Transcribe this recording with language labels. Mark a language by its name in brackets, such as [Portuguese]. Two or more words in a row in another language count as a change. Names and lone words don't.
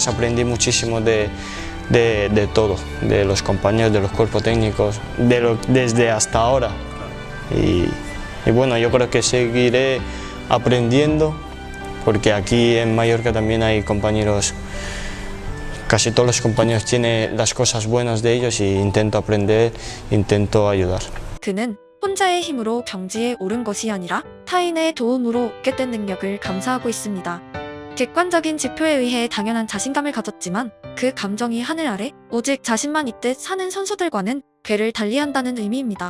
[Spanish] Aprendí muchísimo de todo, de los compañeros, de los cuerpos técnicos, desde hasta ahora. Y bueno, yo creo que seguiré aprendiendo porque aquí en Mallorca también hay compañeros casi todos los compañeros tienen las cosas buenas de ellos y intento aprender, intento ayudar. [Korean] 그는 혼자의 힘으로 경지에 오른 것이 아니라 타인의 도움으로 얻게 된 능력을 감사하고 있습니다. 객관적인 지표에 의해 당연한 자신감을 가졌지만 그 감정이 하늘 아래 오직 자신만 있듯 사는 선수들과는 궤를 달리한다는 의미입니다.